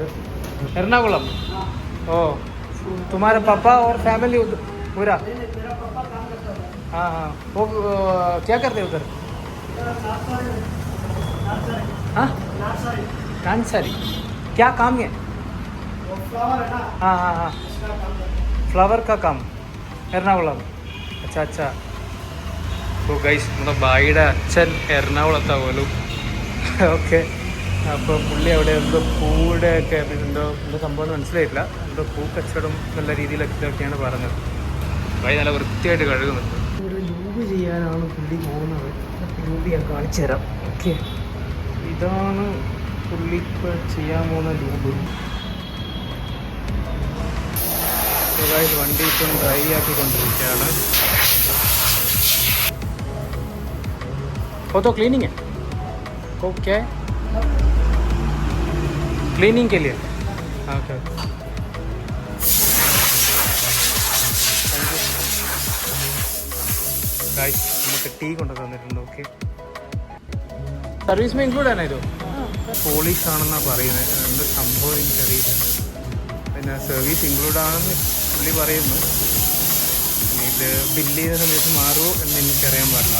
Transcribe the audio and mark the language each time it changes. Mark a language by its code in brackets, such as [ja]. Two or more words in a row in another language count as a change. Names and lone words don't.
[ml] എറണാകുളം. [hi] ഓ तुम्हारे पापा और फैमिली पूरा? हाँ हाँ. वो क्या करते उधर? हाँ नानसारी. क्या काम है? हाँ हाँ हाँ फ्लावर का काम എറണാകുളം. अच्छा अच्छा. [ml] ഓ ഗൈസ് നമ്മുടെ ഭായിയുടെ അച്ഛൻ എറണാകുളത്താണ് പോലും. ഓക്കെ. അപ്പോൾ പുള്ളി അവിടെ എന്തോ പൂവിടെ ഒക്കെ എന്തോ സംഭവം മനസ്സിലായിട്ടില്ല. എന്തോ പൂ കച്ചവടം നല്ല രീതിയിലൊക്കെയാണ് പറഞ്ഞത്. ഭായി നല്ല വൃത്തിയായിട്ട് കഴുകുന്നുണ്ട്. ഇവിടെ ലൂബ് ചെയ്യാനാണ് പുള്ളി പോകുന്നത്. ലൂബ് ഞാൻ കാണിച്ചു തരാം. ഓക്കെ, ഇതാണ് പുള്ളി ഇപ്പോൾ ചെയ്യാൻ പോകുന്ന ലൂബ്. വണ്ടി ഇപ്പം ഡ്രൈ ആക്കിക്കൊണ്ടിരിക്കുകയാണ്. [hi] ഓ तो क्लीनिंग है ओके क्लीनिंग के लिए ओके. [ml] गाइस നമുക്ക് ടീ കൊണ്ടു തന്നിട്ടുണ്ട്. ഓക്കെ, [en] service include [ml] ആണ് ഇത്. പോളിഷ് ആണെന്നാണ് പറയുന്നത്. എന്താ സംഭവം എനിക്കറിയില്ല. പിന്നെ [en] service include [ml] ആണെന്ന് പുള്ളി പറയുന്നു. ഇത് ബില്ല് ചെയ്യുന്ന സമയത്ത് മാറുമോ എന്ന് എനിക്കറിയാൻ പാടില്ല.